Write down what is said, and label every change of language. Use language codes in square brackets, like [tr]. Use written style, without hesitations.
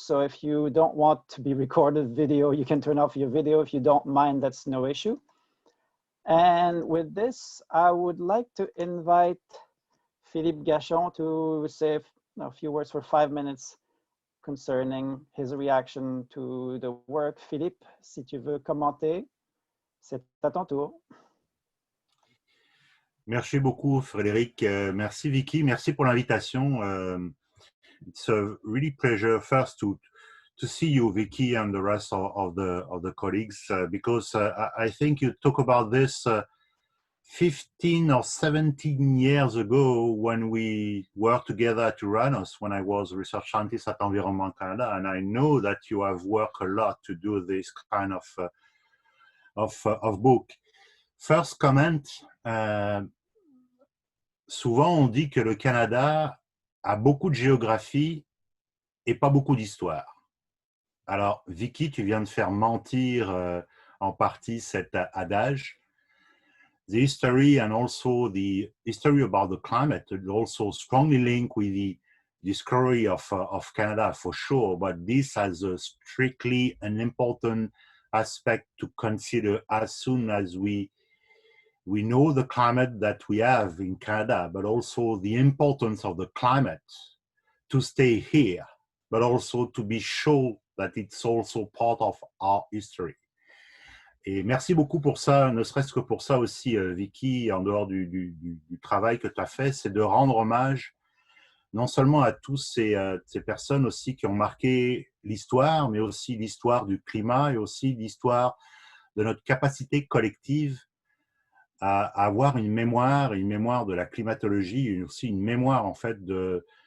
[en] So if you don't want to be recorded video, you can turn off your video. If you don't mind, that's no issue. And with this, I would like to invite Philippe Gachon to say a few words for 5 minutes concerning his reaction to the work. [fr] Philippe, si tu veux commenter, c'est à ton tour. Merci beaucoup, Frédéric. Merci, Vicky. Merci pour l'invitation. [en] It's a really pleasure first to see you, Vicky, and the rest of the colleagues, because I think you talk about this 15 or 17 years ago when we worked together at Uranus, when I was a research scientist at Environnement Canada, and I know that you have worked a lot to do this kind of book. First comment, [fr] souvent on dit que le Canada a beaucoup de géographie et pas beaucoup d'histoire. Alors, Vicky, tu viens de faire mentir en partie cet adage. [en] The history and also the history about the climate also strongly linked with the discovery of Canada for sure, but this has a strictly an important aspect to consider as soon as we know the climate that we have in Canada, but also the importance of the climate to stay here, but also to be sure that it's also part of our history. [fr] Et merci beaucoup pour ça, ne serait-ce que pour ça aussi, Vicky, en dehors du travail que tu as fait, c'est de rendre hommage non seulement à tous ces personnes aussi qui ont marqué l'histoire, mais aussi l'histoire du climat et aussi l'histoire de notre capacité collective à avoir une mémoire de la climatologie, et aussi une mémoire en fait de